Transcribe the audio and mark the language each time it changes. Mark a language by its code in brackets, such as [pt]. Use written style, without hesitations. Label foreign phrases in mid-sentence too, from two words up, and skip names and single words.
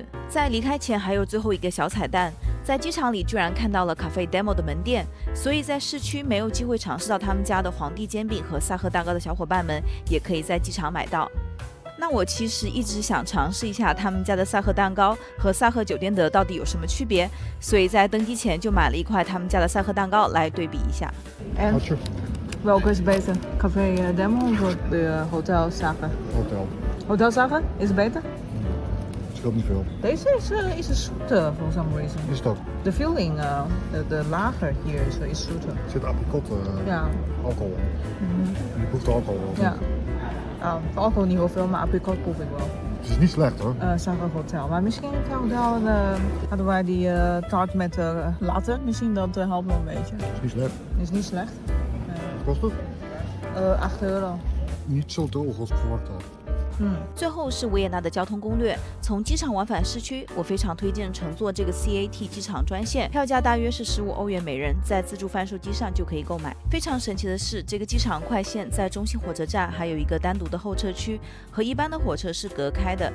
[zh] 在离开前还有最后一个小彩蛋，在机场里居然看到了 Cafe Demo 的门店，所以在市区没有机会尝试到他们家的皇帝煎饼和萨赫蛋糕的小伙伴们，也可以在机场买到。那我其实一直想尝试一下他们家的萨赫蛋糕和萨赫酒店的到底有什么区别，所以在登机前就买了一块他们家的萨赫蛋糕来对比一下。 [nl] Welke is beter? Café Demo of de Hotel Sacher? Hotel Sacher? Is het beter? Scheelt niet veel. Deze is zoeter [en] for some reason. [nl] Is dat? [en] The filling, [nl] de lager hier is zoeter. Er zit apricot alcohol. Je proeft de alcohol wel. Ja. Alcohol niet heel veel, maar apricot proef ik wel. Het is niet slecht hoor. Sacher Hotel. Maar misschien in het hotel hadden wij die taart met latte. Misschien dat helpt wel een beetje. Het is niet slecht. Is niet slecht. Wat kost het? 8 euro. Niet zo droog als ik verwacht had. [zh] 最后是维也纳的交通攻略。从机场往返市区，我非常推荐乘坐这个 CAT 机场专线，票价大约是15欧元每人，在自助贩售机上就可以购买。非常神奇的是，这个机场快线在中心火车站还有一个单独的候车区，和一般的火车是隔开的。